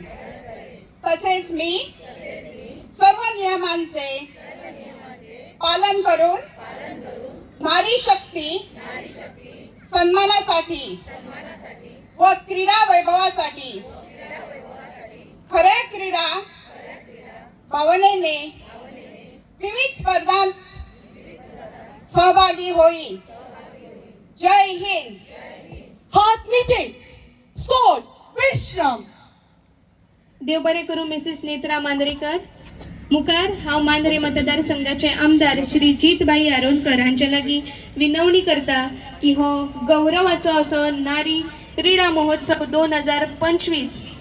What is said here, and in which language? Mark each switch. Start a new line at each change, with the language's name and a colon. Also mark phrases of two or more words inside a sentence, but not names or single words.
Marathi: तसेच मी सर्व नियमांचे पालन करून नारी शक्ती सन्मानासाठी व क्रीडा वैभवासाठी खऱ्या क्रीडा भावनेने विविध स्पर्धांत सहभागी होईल. जय हिंद. हात नीचे, सोड, विश्राम.
Konkani: देव बरे करू मिसेस नेत्रा मांद्रेकर. मुखार हांव मांद्रे मतदारसंघाचे आमदार श्री जितबाई आरोनकर हांचे लागीं विनवणी करता की हो गौरवाचो असो नारी क्रीडा महोत्सव 2025